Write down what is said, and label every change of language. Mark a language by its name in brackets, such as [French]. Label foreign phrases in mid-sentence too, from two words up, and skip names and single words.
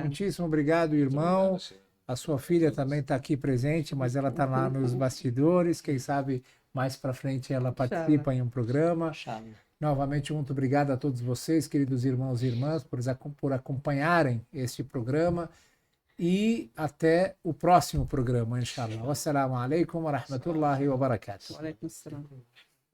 [Portuguese] Muitíssimo obrigado, irmão. A sua filha também está aqui presente, mas ela está lá nos bastidores. Quem sabe mais para frente ela participa em um programa. Inshallah. Novamente, muito obrigado a todos vocês, queridos irmãos e irmãs, por acompanharem este programa. E até o próximo programa, inshallah. [Arabic] والسلام عليكم ورحمة الله وبركاته. وعليكم السلام.